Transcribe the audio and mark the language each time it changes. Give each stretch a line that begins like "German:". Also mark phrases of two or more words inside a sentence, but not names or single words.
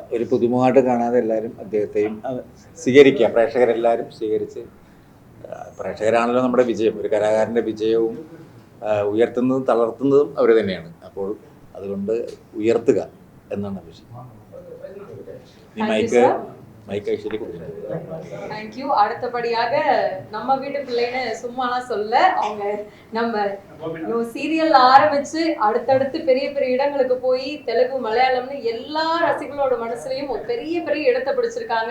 Malayalam: ഒരു പുതുമുഖമായിട്ട് കാണാതെ എല്ലാവരും അദ്ദേഹത്തെയും സ്വീകരിക്കുക. പ്രേക്ഷകരെല്ലാവരും സ്വീകരിച്ച്, പ്രേക്ഷകരാണല്ലോ നമ്മുടെ വിജയം. ഒരു കലാകാരൻ്റെ വിജയവും ഉയർത്തുന്നതും തളർത്തുന്നതും അവർ തന്നെയാണ്. അപ്പോൾ അതുകൊണ്ട് ഉയർത്തുക എന്നാണ് വിഷയം. ഈ മൈക്ക്
Tamil: மைக் ஐஸ்வரி கொடுத்துருங்க.
English: Thank you.
Tamil: அடுத்தபடியாக நம்ம வீட்டு பிள்ளைன்னு சும்மாலாம் சொல்ல, அவங்க நம்ம சீரியல் ஆரம்பிச்சு அடுத்தடுத்து பெரிய பெரிய இடங்களுக்கு போய் தெலுங்கு மலையாளம்னு எல்லா ரசிகர்களோட மனசுலயும் ஒரு பெரிய பெரிய இடத்தை பிடிச்சிருக்காங்க.